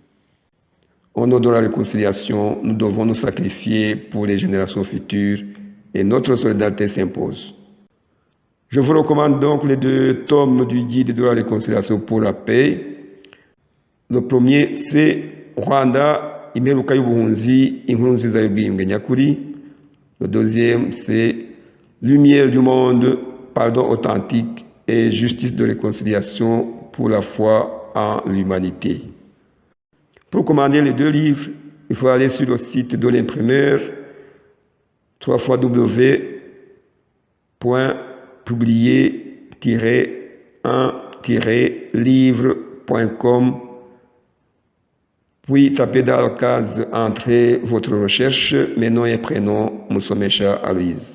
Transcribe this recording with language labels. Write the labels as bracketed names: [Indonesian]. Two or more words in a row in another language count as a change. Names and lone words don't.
[French] Au nom de la réconciliation, nous devons nous sacrifier pour les générations futures et notre solidarité s'impose. Je vous recommande donc les 2 tomes du guide de la réconciliation pour la paix. Le premier, c'est Rwanda, Imperuka y'ubuhunzi, inkuru nziza y'ubwiyunge nyakuri. Le deuxième, c'est Lumière du monde, pardon authentique et justice de réconciliation pour la foi en l'humanité. Pour commander les 2 livres, il faut aller sur le site de l'imprimeur www.publier-1-livre.com, puis tapez dans la case Entrée votre recherche, mes noms et prénoms, Moussomecha Aloïse.